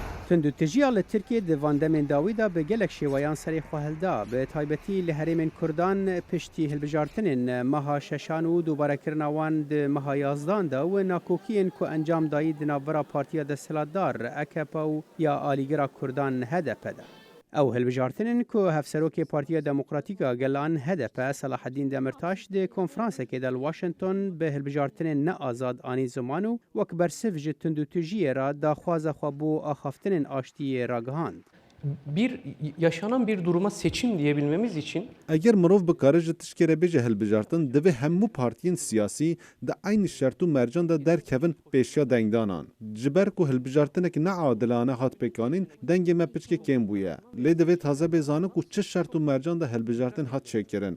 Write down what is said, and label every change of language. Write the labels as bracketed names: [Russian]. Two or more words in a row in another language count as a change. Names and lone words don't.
[Kurdish] تندوتجیە لە ترکیە دڤاندەمên dawî da bi gelek şêweyan serê xwe hilda bi taybetî li herêmên Kurdan piştî hilbijartinên meha şeşan û dûbarekirina wan di meha yazdan da û nakokiyên ku encam dayî di navbera Partiya Desthilatdar AKP û ya Alîgera Kurdan HDP de. Ew hilbijartinên ku hevserokê Partiya Demokratîk a Gelan HDP Selaheddîn Demirtaş di konferansekê de li Washington bi hilbijartinên neazad anî ziman û wek bersiv ji tundûtujiyê re daxwaza xwe bo axaftinên aştiyê ragihand. [Turkish] Yaşanan bir duruma seçim diyebilmemiz için [Kurdish] eger mirov bikare ji tişkê re bêje hilbijartin divê hemû partiyên siyasî di aynı şert û mercan de derkevin pêşiya dengdanan. Ji ber ku hilbijartinek neadilane hat pêkanîn dengê me piçkê kêm bûye. Lê divê taze bêzanin ku çi şert û mercan de hilbijartin hat çêkirin.